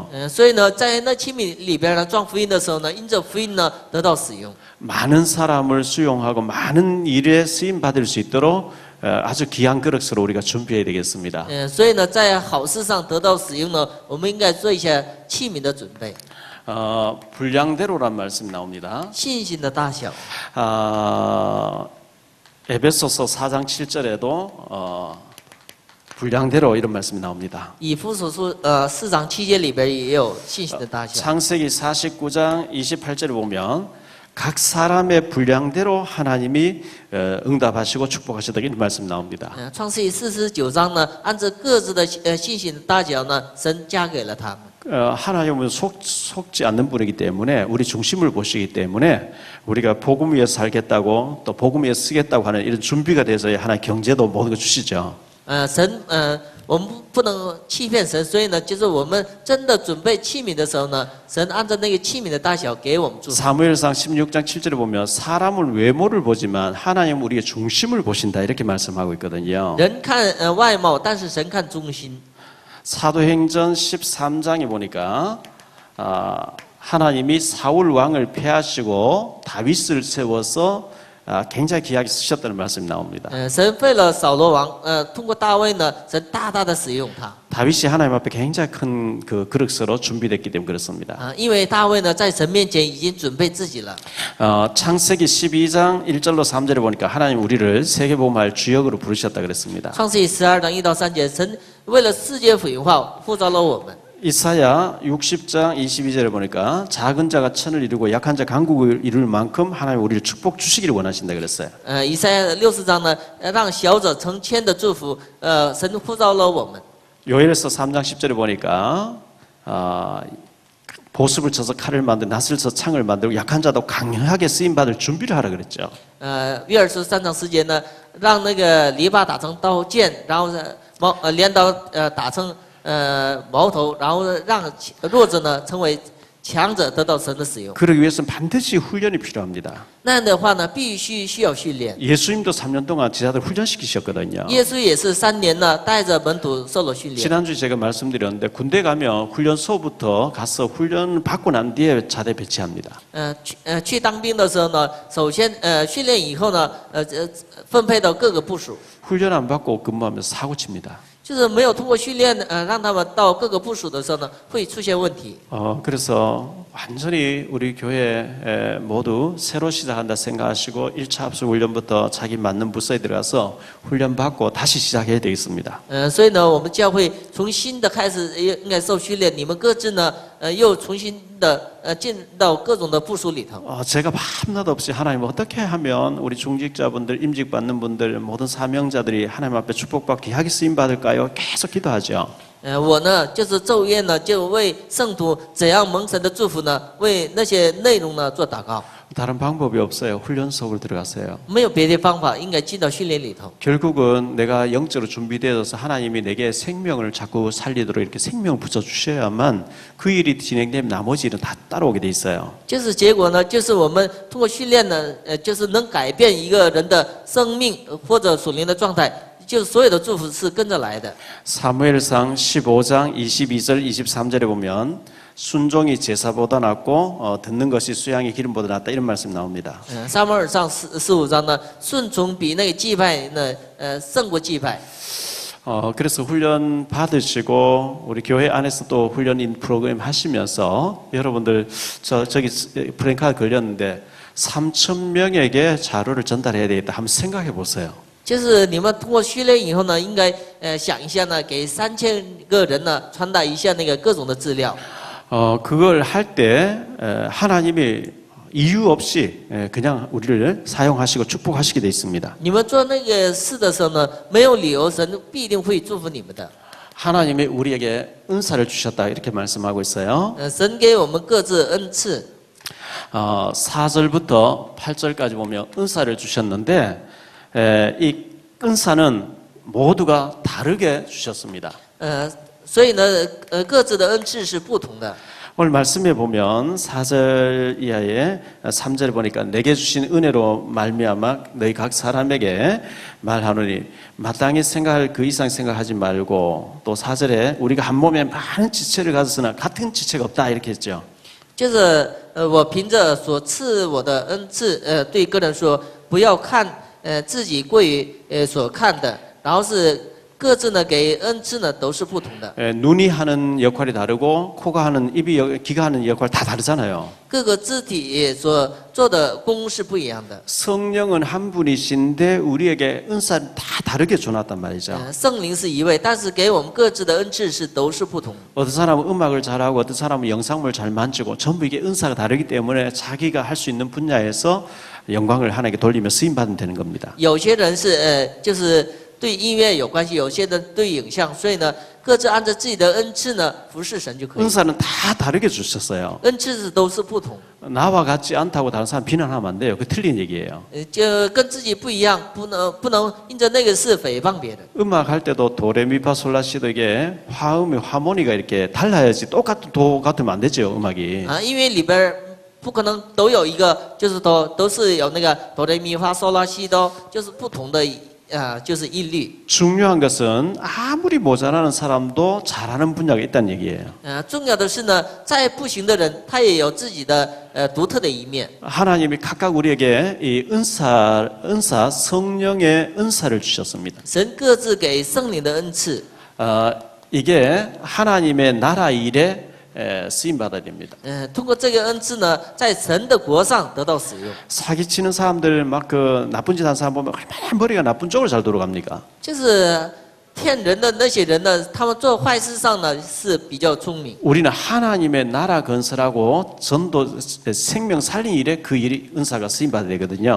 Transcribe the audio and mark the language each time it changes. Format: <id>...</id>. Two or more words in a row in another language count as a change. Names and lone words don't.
<zh>所以呢，在那器皿里边呢装福音的时候呢，因着福音呢得到使用。</zh> <ko>많은 사람을 수용하고 많은 일에 쓰임 받을 수 있도록 아주 귀한 그릇으로 우리가 준비해야 되겠습니다.</ko> <zh>所以呢，在好事上得到使用呢，我们应该做一些器皿的准备。</zh> <ko>분량대로란 말씀이 나옵니다.</ko> <zh>信心的大小。</zh> <ko>에베소서 4장 7절에도 분량대로 이런 말씀이 나옵니다.</ko> <zh>以弗所书4章7节里边也有信心的大小。</zh> <ko>창세기 49장 28절에 보면 각 사람의 분량대로 하나님이 응답하시고 축복하시다 이런 말씀 나옵니다.</ko> <zh>创世记49章呢，按照各自的信心的大小呢，神加给了他们。</zh> <ko>하나님은 속지 않는 분이기 때문에 우리 중심을 보시기 때문에 우리가 복음 위에서 살겠다고 또 복음 위에서 쓰겠다고 하는 이런 준비가 돼서 하나님 경제도 모든 거 주시죠.</ko> <zh>我们不能欺骗神，所以呢，就是我们真的准备器皿的时候呢，神按照那个器皿的大小给我们祝福。</zh> <ko>사무엘상 16장 7절에 보면 사람은 외모를 보지만 하나님은 우리의 중심을 보신다 이렇게 말씀하고 있거든요.</ko> <zh>人看外貌，但是神看中心。</zh> <ko>사도행전 13장에 보니까 하나님이 사울 왕을 패하시고 다윗을 세워서 굉장히 귀하게 쓰셨다는 말씀이 나옵니다.</ko> <zh>神废了扫罗王，通过大卫呢，神大大的使用他。</zh> <ko>다윗이 하나님 앞에 굉장히 큰 그 그릇으로 준비됐기 때문에 그렇습니다.</ko> <zh>因为大卫呢，在神面前已经准备自己了。</zh> <ko>창세기 12장 1절로 3절에 보니까 하나님 우리를 세계복음할 주역으로 부르셨다 그랬습니다.</ko> <zh>创世记12章1到3节，神为了世界福音化呼召了我们。</zh> <ko>이사야 60장 22절에 보니까 작은 자가 천을 이루고 약한 자 강국을 이룰 만큼 하나님 우리를 축복 주시기를 원하신다 그랬어요.</ko> <zh>以赛亚60章呢，让小者成千的祝福，神呼召了我们。</zh> <ko>요엘서 3장 10절에 보니까 보습을 쳐서 칼을 만들고 낫을 쳐서 창을 만들고 약한 자도 강하게 쓰임 받을 준비를 하라 그랬죠.</ko> <zh>约珥书3章10节呢，让那个篱笆打成刀剑，然后镰刀打成矛头，然后让弱者呢成为强者得到神的使用。</zh> <ko>그러기 위해서는 반드시 훈련이 필요합니다.</ko> <zh>那样的话呢，必须需要训练。</zh> <ko>예수님도 3년 동안 제자들 훈련시키셨거든요.</ko> <zh>耶稣也是3年呢，带着门徒受了训练。</zh> <ko>지난주에 제가 말씀드렸는데 군대 가면 훈련소부터 가서 훈련 받고 난 뒤에 자대 배치합니다.</ko> <zh>去当兵的时候呢，首先训练以后呢，分配到各个部署。</zh> <ko>훈련 안 받고 근무하면 사고 칩니다.</ko> <zh>就是没有通过训练，让他们到各个部署的时候呢，会出现问题。</zh> <ko>그래서 완전히 우리 교회 모두 새로 시작한다 생각하시고 1차 합숙 훈련부터 자기 맞는 부서에 들어가서 훈련 받고 다시 시작해야 되겠습니다.</ko> <zh>所以呢，我们教会从新的开始应该受训练，你们各自呢，又重新的进到各种的部署里头。</zh> <ko>제가 밤낮 없이 하나님 어떻게 하면 우리 중직자분들, 임직 받는 분들, 모든 사명자들이 하나님 앞에 축복받고 귀하게 쓰임 받을까요? 계속 기도하죠.</ko> <zh>我呢，就是昼夜呢，就为圣徒怎样蒙神的祝福呢，为那些内容呢做祷告。</zh> <ko>다른 방법이 없어요. 훈련 속으로 들어가세요.</ko> <zh>没有别的方法，应该进到训练里头。</zh> <ko>결국은 내가 영적으로 준비되어서 하나님이 내게 생명을 자꾸 살리도록 이렇게 생명을 붙여주셔야만 그 일이 진행되면 나머지 일은 다 따라오게 돼 있어요.</ko> <zh>就是结果呢，就是我们通过训练呢，就是能改变一个人的生命或者属灵的状态，就是所有的祝福是跟着来的。</zh> <ko>사무엘상 15장 22절 23절에 보면 순종이 제사보다 낫고 듣는 것이 수양의 기름보다 낫다 이런 말씀 나옵니다.</ko> <zh>撒母耳上15章呢，顺从比那个祭拜呢，胜过祭拜。</zh> <ko>그래서 훈련 받으시고 우리 교회 안에서 또 훈련인 프로그램 하시면서 여러분들 저기 브레인카드 걸렸는데 3,000명에게 자료를 전달해야 되겠다 한번 생각해 보세요.</ko> <zh>就是你们通过训练以后呢，应该想一下呢，给3000个人呢传达一下那个各种的资料。</zh> <ko>그걸 할 때 하나님이 이유 없이 그냥 우리를 사용하시고 축복하시게 돼 있습니다.</ko> <zh>你们做那个事的时候呢，没有理由，神必定会祝福你们的。</zh> <ko>하나님이 우리에게 은사를 주셨다 이렇게 말씀하고 있어요.</ko> <zh>神给我们各自恩赐。</zh> <ko>4절부터 8절까지 보면 은사를 주셨는데 이 은사는 모두가 다르게 주셨습니다.</ko> <zh>所以呢，各自的恩赐是不同的。</zh> <ko>오늘 말씀에 보면 4절 이하에 3절 보니까 내게 주신 은혜로 말미암아 너희 각 사람에게 말하노니 마땅히 생각할 그 이상 생각하지 말고 또 4절에 우리가 한 몸에 많은 지체를 가졌으나 같은 지체가 없다 이렇게 했죠.</ko> <zh>就是我凭着所赐我的恩赐，对个人说，不要看自己过于所看的，然后是各自呢给恩赐呢都是不同的。</zh> <ko>눈이 하는 역할이 다르고 코가 하는 입이 귀가 하는 역할 다 다르잖아요.</ko> <zh>各个肢体所做的功是不一样的。</zh> <ko>성령은 한 분이신데 우리에게 은사를 다 다르게 주놨단 말이죠.</ko> <zh>圣灵是一位，但是给我们各自的恩赐是都是不同。</zh> <ko>어떤 사람은 음악을 잘하고 어떤 사람은 영상물 잘 만지고 전부 이게 은사가 다르기 때문에 자기가 할 수 있는 분야에서 영광을 하나님께 돌리며 쓰임 받으면 되는 겁니다.</ko> <zh>有些人是就是对音乐有关系，有些人对影像，所以呢，各自按照自己的恩赐呢服侍神就可以。</zh> <ko>은사는 다 다르게 주셨어요.</ko> <zh>恩赐是都是不同，</zh> <ko>나와 같지 않다고 다른 사람 비난하면 안 돼요. 그 틀린 얘기예요.</ko> <zh>就跟自己不一样，不能因着那个事诽谤别人。</zh> <ko>음악 할 때도 도레미파솔라시도 이게 화음이 하모니가 이렇게 달라야지 똑같은 도 같으면 안 되죠 음악이.</ko> <zh>因为里边不可能都有一个，就是都是有那个哆来咪发嗦拉西哆，就是不同的就是音律。</zh> <ko>중요한 것은 아무리 모자라는 사람도 잘하는 분야가 있다는 얘기예요.</ko> <zh>重要的是呢，再不行的人，他也有自己的独特的一面。</zh> <ko>하나님이 각각 우리에게 이 은사 성령의 은사를 주셨습니다.</ko> <zh>神各自给圣灵的恩赐。</zh> <ko>이게 하나님의 나라 일에 쓰임 받아야 됩니다.</ko> <zh>通过这个恩赐呢，在神的国上得到使用。</zh> <ko>사기치는 사람들 막 그 나쁜 짓 하는 사람 보면 얼마나 머리가 나쁜 쪽으로 잘 돌아갑니까?</ko> <zh>就是骗人的那些人呢，他们做坏事上呢是比较聪明。</zh> <ko>우리는 하나님의 나라 건설하고 전도 생명 살린 일에 그 일이 은사가 쓰임 받아야 되거든요.</ko>